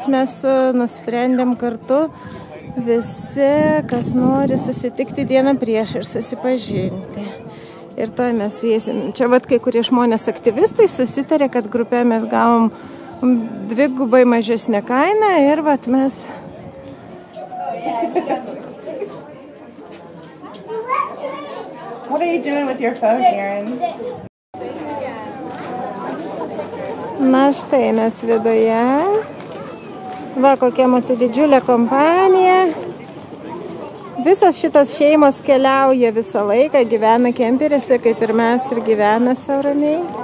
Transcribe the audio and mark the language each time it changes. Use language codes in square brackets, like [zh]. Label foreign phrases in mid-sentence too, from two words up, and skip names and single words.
[lt] Mes nusprendėm kartu visi, kas nori susitikti dieną prieš ir susipažinti. Ir to mes įeisim. Čia vat kai kurie žmonės aktyvistai susitarė, kad grupė mes gavom dvigubai mažesnę kainą ir vat mes... [en] What are you doing with your phone, Aaron? [lt] Na štai mes viduje. Va kokia mūsų didžiulė kompanija. Visas šitas šeimos keliauja visą laiką, gyvena kemperiuose, kaip ir mes, ir gyvena sau ramiai.